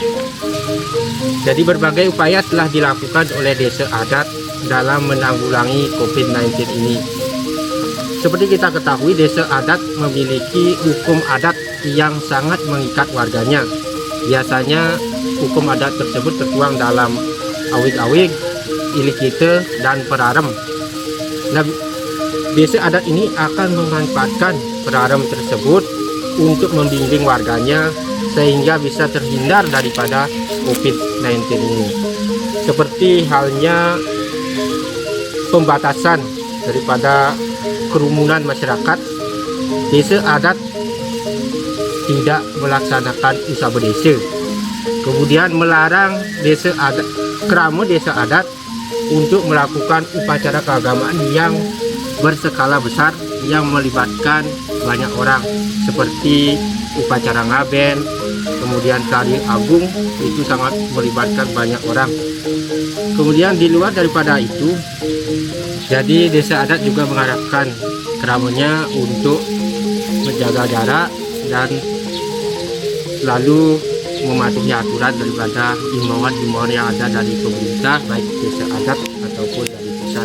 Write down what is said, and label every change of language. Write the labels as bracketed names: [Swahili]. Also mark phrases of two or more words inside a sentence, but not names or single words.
[Indonesian] Jadi berbagai upaya telah dilakukan oleh desa adat dalam menanggulangi COVID-19 ini. Seperti kita ketahui, desa adat memiliki hukum adat yang sangat mengikat warganya. Biasanya hukum adat tersebut tertuang dalam awig-awig, ilikite, dan perarem. Nah, desa adat ini akan memanfaatkan perarem tersebut untuk membimbing warganya sehingga bisa terhindar daripada COVID-19 ini. Seperti halnya pembatasan daripada kerumunan masyarakat, desa adat tidak melaksanakan usaha desa. Kemudian melarang desa adat, kerama desa adat untuk melakukan upacara keagamaan yang berskala besar yang melibatkan banyak orang, seperti upacara ngaben, kemudian tari agung, itu sangat melibatkan banyak orang. Kemudian di luar daripada itu, jadi desa adat juga mengharapkan keramanya untuk menjaga jarak dan selalu mematuhi aturan daripada himbauan-himbauan yang ada dari pemerintah, baik desa adat ataupun dari pusat.